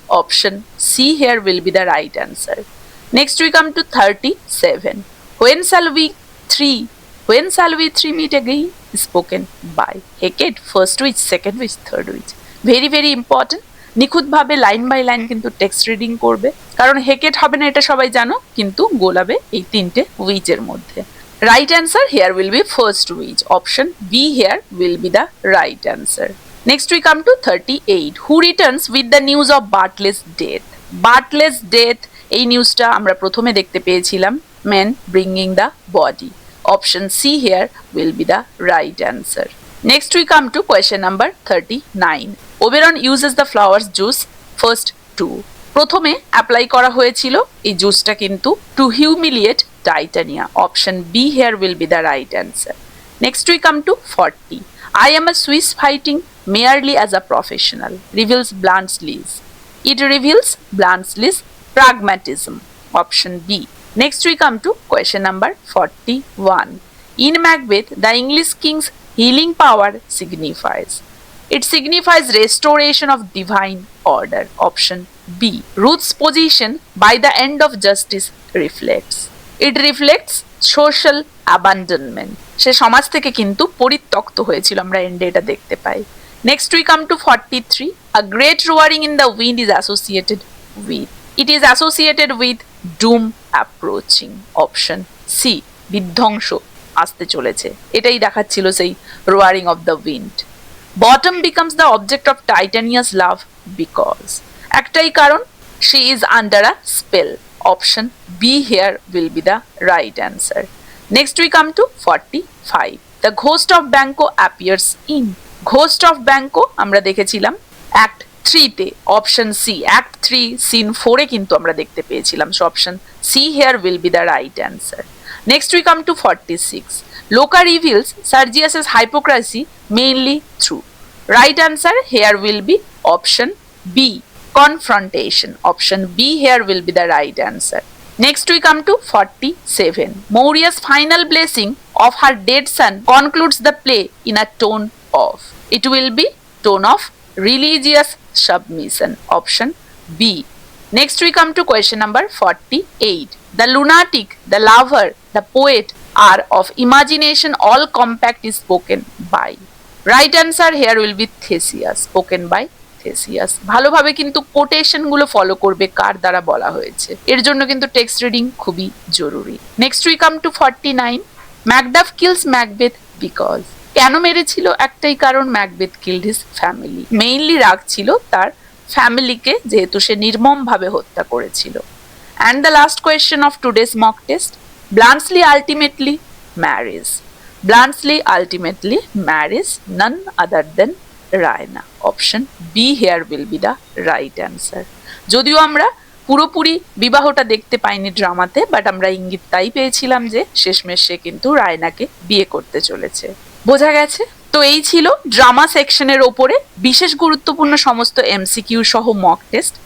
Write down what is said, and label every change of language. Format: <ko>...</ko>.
<en>Option C here will be the right answer. Next we come to 37. When shall we three meet again? Spoken by Hecate, first which, second which, third which. Very very important.</en> <bn>নিখুঁতভাবে line by line কিন্তু text reading করবে কারণ হেকেট হবে না এটা সবাই জানো কিন্তু গোলাবে এই তিনটে উইচের মধ্যে</bn> <en>right answer here will be first which option B here will be the right answer next we come to 38 who returns with the news of Bartley's death</en> <bn>এই নিউজটা আমরা প্রথমে দেখতে পেয়েছিলাম</bn> <en>Men bringing the body option C here will be the right answer Next we come to question number 39. Oberon uses the flowers juice first to.</en> <bn>প্রথমে apply করা হয়েছিল এই জুসটা কিন্তু</bn> <en>To humiliate Titania. Option B here will be the right answer. Next we come to 40. I am a Swiss fighting merely as a professional reveals Bluntschli's. It reveals Bluntschli's pragmatism. Option B. Next we come to question number 41. In Macbeth, the English king's healing power signifies. It signifies restoration of divine order. Option B. Ruth's position by the end of justice reflects. It reflects social abandonment.</en> <bn>সে সমাজ থেকে কিন্তু পরিত্যক্ত হয়েছিল, আমরা এন্ডে এটা দেখতে পাই।</bn> <en>Next we come to 43. A great roaring in the wind is associated with. It is associated with doom approaching. Option C.</en> <bn>বিধ্বংস আসতে চলেছে, এটাই দেখাচ্ছিল সেই</bn> <en>Roaring of the wind. Bottom becomes the object of Titania's love because.</en> <bn>একটাই কারণ,</bn> <en>She is under a spell. Option B here will be the right answer. Next we come to 45. The ghost of Banquo appears in.</en> <bn>Ghost of Banquo আমরা দেখেছিলাম act 3-তে। Option C, act 3 scene 4-এ কিন্তু আমরা দেখতে পেয়েছিলাম।</bn> <en>So option C here will be the right answer. Next we come to 46. Loca reveals Sergius's hypocrisy mainly through. Right answer here will be option B. Confrontation. Option B here will be the right answer. Next we come to 47. Maurya's final blessing of her dead son concludes the play in a tone of. It will be tone of religious submission. Option B. Next we come to question number 48. The lunatic, the lover, the poet are of imagination all compact is spoken by. Right answer here will be Theseus. Spoken by Theseus.</en> <bn>ভালোভাবে কিন্তু quotation গুলো follow করবে কার দ্বারা বলা হয়েছে, এর জন্য কিন্তু টেক্সট রিডিং খুবই জরুরি।</bn> <en>Next we come to 49. Macduff kills Macbeth because.</en> <bn>কেন মেরেছিল? একটাই কারণ,</bn> <en>Macbeth killed his family.</en> <bn>Mainly রাগ ছিল তার ফ্যামিলিকে, যেহেতু সে নির্মমভাবে হত্যা করেছিল।</bn> <en>And the last question of today's mock test. Bluntschli ultimately marries. Bluntschli ultimately marries none other than Raina. Option B here will be the right answer.</en> <bn>যদিও আমরা পুরোপুরি বিবাহটা দেখতে পাইনি ড্রামাতে, বাট আমরা ইঙ্গিত তাই পেয়েছিলাম যে শেষমেশ সে কিন্তু রায়নাকে বিয়ে করতে চলেছে। বোঝা গেছে? তো এই ছিল ড্রামা সেকশনের ওপরে বিশেষ গুরুত্বপূর্ণ সমস্ত এমসিকিউ সহ মক টেস্ট।</bn>